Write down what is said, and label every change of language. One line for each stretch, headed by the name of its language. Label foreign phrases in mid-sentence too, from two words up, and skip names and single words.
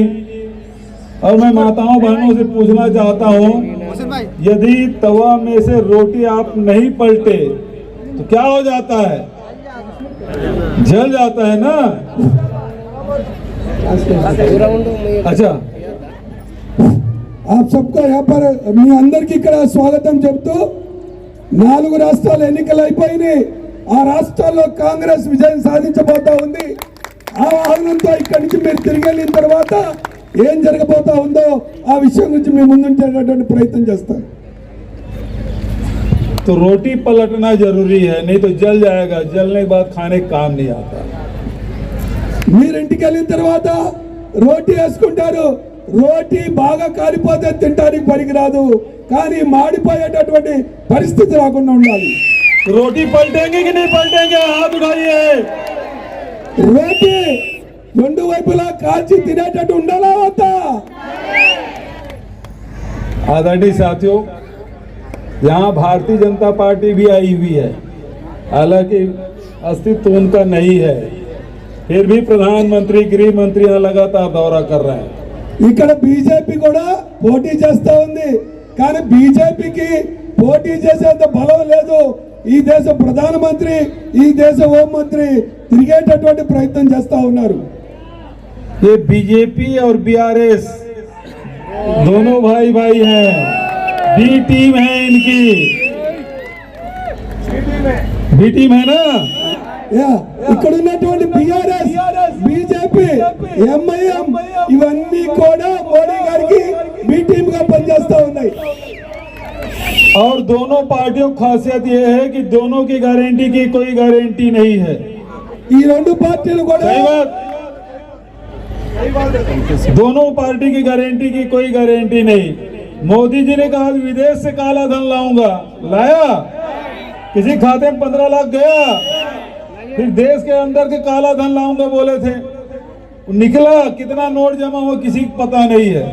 Hindi: और मैं माताओं बहनों से पूछना चाहता हूं, यदि तवा में से रोटी आप नहीं पलटे तो क्या हो जाता है? जल जाता है ना। अच्छा, आप सबको यहाँ पर
Telugu: మీ అందరికీ ఇక్కడ స్వాగతం చెప్తూ 4 రాష్ట్రాలు ఎన్నికలు అయిపోయినాయి। ఆ రాష్ట్రాల్లో కాంగ్రెస్ విజయం సాధించబోతా ఉంది। ఆ ఆహ్వానంతో ఇక్కడి నుంచి మీరు తిరిగి వెళ్ళిన తర్వాత ఏం జరగబోతా ఉందో ఆ విషయం గురించి మీ ముందుంచేటటువంటి ప్రయత్నం చేస్తాను।
Hindi: तो रोटी पलटना जरूरी है, नहीं तो जल जाएगा। जलने के बाद खाने का काम नहीं आता।
Telugu: మీరు ఇంటికి వెళ్ళిన తర్వాత రోటీ వేసుకుంటారు, రోటీ బాగా కాలిపోతే తినడానికి పనికిరాదు, కానీ మాడిపోయేటటువంటి పరిస్థితి రాకుండా ఉండాలి।
Hindi: रोटी पलटेंगे कि नहीं पलटेंगे? हाथ उठाइए।
Telugu: రోటీ రెండు వైపులా కాల్చి తినేటట్టు ఉండాలా వద్దా?
Hindi: आदरणीय साथियों, यहाँ भारतीय जनता पार्टी भी आई हुई है, हालांकि अस्तित्व उनका नहीं है, फिर भी प्रधानमंत्री, गृह मंत्री यहाँ लगातार दौरा कर रहे हैं।
Telugu: ఇక్కడ బీజేపీ కూడా పోటీ చేస్తా ఉంది, కానీ బీజేపీకి పోటీ చేసేంత బలం లేదు। ఈ దేశ ప్రధానమంత్రి, ఈ దేశ హోంమంత్రి తిరిగేటటువంటి ప్రయత్నం చేస్తా ఉన్నారు।
Hindi: ये बीजेपी और BRS दोनों भाई भाई हैं,
English: B team
Hindi: है इनकी,
English: B team
Hindi: है ना।
Telugu: ఇక్కడ ఉన్నటువంటి బీఆర్ఎస్, బీజేపీ, ఎంఐఎం ఇవన్నీ కూడా మోడీ గారికి
English: B team
Telugu: గా పనిచేస్తా ఉన్నాయి।
Hindi: और दोनों पार्टियों की खासियत ये है कि दोनों की गारंटी की कोई गारंटी नहीं है।
Telugu: ఈ రెండు పార్టీలు కూడా
Hindi: सही बात, दोनों पार्टी की गारंटी की कोई गारंटी नहीं। मोदी जी ने कहा विदेश से काला धन लाऊंगा, लाया? किसी खाते में 15 लाख गया? फिर देश के अंदर के काला धन लाऊंगा बोले थे, निकला कितना नोट जमा हुआ किसी को पता नहीं है।